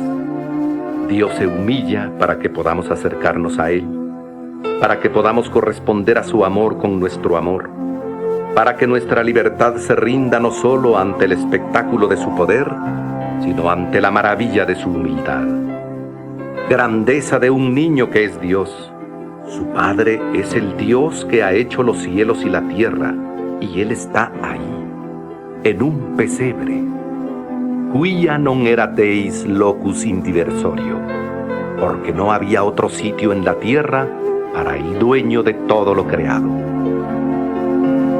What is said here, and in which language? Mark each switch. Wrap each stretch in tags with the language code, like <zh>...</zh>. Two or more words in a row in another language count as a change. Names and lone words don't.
<es>Dios se humilla para que podamos acercarnos a Él, para que podamos corresponder a su amor con nuestro amor, para que nuestra libertad se rinda no solo ante el espectáculo de su poder, sino ante la maravilla de su humildad. Grandeza de un niño que es Dios. Su Padre es el Dios que ha hecho los cielos y la tierra, y Él está ahí, en un pesebre.</es> <la>Quia non erateis locus in diversorio,</la> <es>porque no había otro sitio en la tierra para el dueño de todo lo creado.</es>